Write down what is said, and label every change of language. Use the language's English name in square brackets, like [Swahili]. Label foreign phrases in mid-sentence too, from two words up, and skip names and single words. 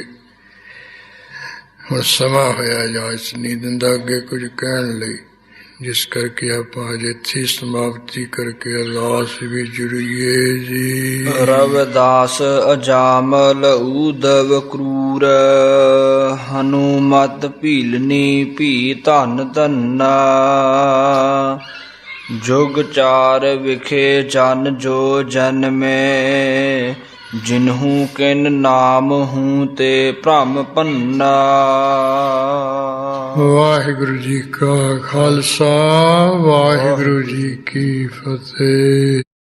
[Punjabi] ਹੁਣ ਸਮਾਂ ਹੋਇਆ ਇਜਾਜ਼ਤ ਨਹੀਂ ਦਿੰਦਾ ਅੱਗੇ ਕੁਝ ਕਹਿਣ ਲਈ, ਜਿਸ ਕਰਕੇ ਆਪਾਂ ਅਜੇ ਇੱਥੇ ਸਮਾਪਤੀ ਕਰਕੇ ਅਰਦਾਸ ਵੀ ਜੁੜੀਏ ਜੀ। ਰਵਿਦਾਸ ਅਜਾਮਲ ਊਧਵ ਕਰੂਰ ਹਨੂਮਤ ਭੀਲਨੀ ਭੀ ਧਨ ਧੰਨਾ। ਜੁਗ ਚਾਰ ਵਿਖੇ ਜਨ ਜੋ ਜਨਮੇ ਜਿਨ੍ਹੂ ਕਿਨ ਨਾਮ ਹੂੰ ਤੇ ਭ੍ਰਮ ਭੰਨਾ। ਵਾਹਿਗੁਰੂ ਜੀ ਕਾ ਖਾਲਸਾ ਵਾਹਿਗੁਰੂ ਜੀ ਕੀ ਫਤਿਹ।